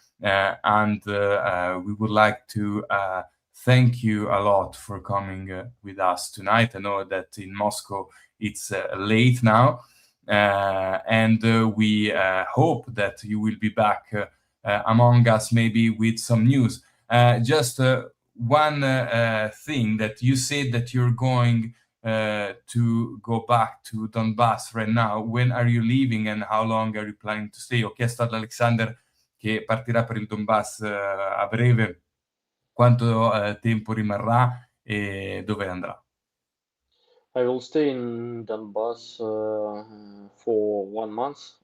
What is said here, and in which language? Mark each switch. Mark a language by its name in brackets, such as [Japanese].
[English] And we would like to thank you a lot for coming with us tonight. I know that in Moscow it's late now, and we hope that you will be back among us, maybe with some news. Just one thing, that you said that you're going to go back to Donbass right now. When are you leaving and how long are you planning to stay? [Italian] Ho chiesto ad Alexander, che partirà per il Donbass a breve, quanto tempo rimarrà e dove andrà. [English] I will stay in Donbass for 1 month.